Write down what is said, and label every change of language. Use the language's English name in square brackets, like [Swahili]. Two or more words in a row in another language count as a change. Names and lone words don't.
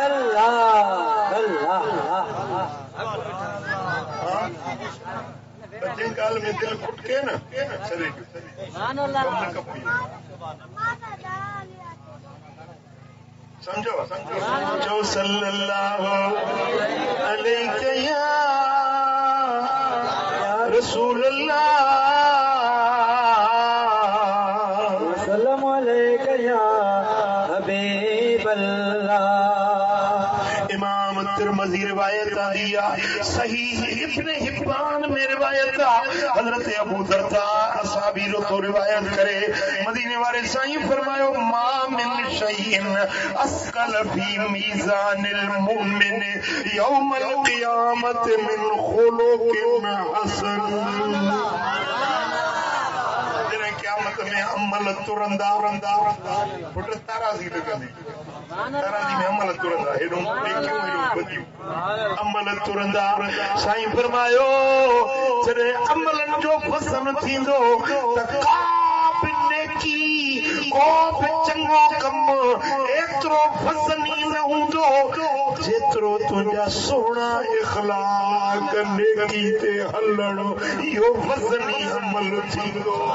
[Sindhi] जिन ॻाल्हि में दिल खुटके न छॾे समझो जो [Arabic] صلى الله عليه يا رسول الله صلى الله عليه يا حبيب الله इमाम तिरमिज़ी [Sindhi] रिवायत दिया सहीह इब्न हिब्बान में रिवायत हजरत अबू दरदा असहाबी तो रिवायत करे मदीने वाले साईं फरमायो [Arabic] ما من شيء أثقل في ميزان المؤمن يوم القيامة من خلق حسن [Sindhi] क़यामत में अमल तुरंदा पुट ताराज़ी लगंदी ताराज़ी में अमल तुरंदा हेडो नेकियूं हेडो बदियूं अमल तुरंदा साईं फरमायो जॾहिं अमलन जो फसन थींदो त का बि नेकी को बि चङो कमु एतिरो फसनी न हूंदो जेतिरो तुंहिंजा सुहिणा इख़लाक़ नेकी ते हलण इहो फसनी अमल थींदो